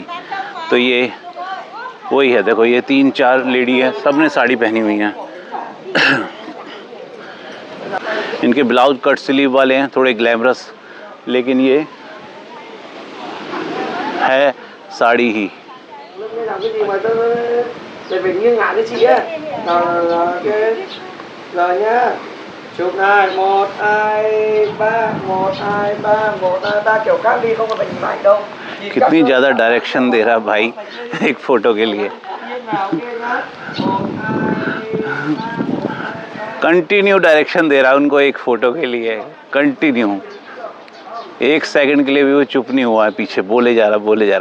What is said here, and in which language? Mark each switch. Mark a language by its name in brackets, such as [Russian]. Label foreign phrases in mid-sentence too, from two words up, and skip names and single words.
[Hindi] तो ये वही है, देखो ये 3-4 लेडी हैं, सब ने साड़ी पहनी हुई हैं। इनके [English] blouse cut sleeve [Hindi] वाले हैं, थोड़े ग्लैमरस, लेकिन ये है साड़ी ही। [Vietnamese] chụp này 1 2 3 1 2 3 1 2 3 kiểu khác đi, không có phải nhìn ảnh đâu. [Hindi] कितनी ज़्यादा डायरेक्शन दे रहा भाई एक फ़ोटो के लिए। [English] continue direction [Hindi] दे रहा उनको एक फ़ोटो के लिए, कंटिन्यू। 1 सेकंड के लिए भी वो चुप नहीं हुआ है, पीछे बोले जा रहा।